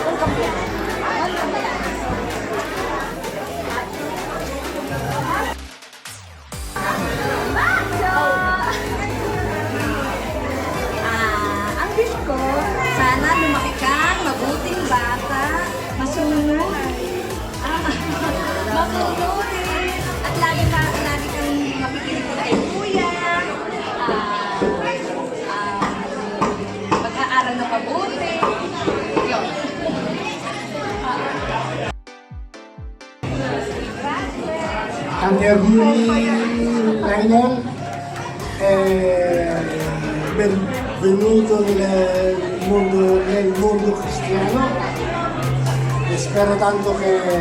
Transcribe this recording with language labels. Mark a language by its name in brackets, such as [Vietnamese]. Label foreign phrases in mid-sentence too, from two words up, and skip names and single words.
[Filipino] Ang wish ko, sana lumaki kang mabuting bata, masunod, mabuti, at lagi kang makikinig kay kuya, mag-aaral na mabuti. Yun. [Italian] Tanti auguri Rainer, benvenuto nel mondo cristiano e spero tanto che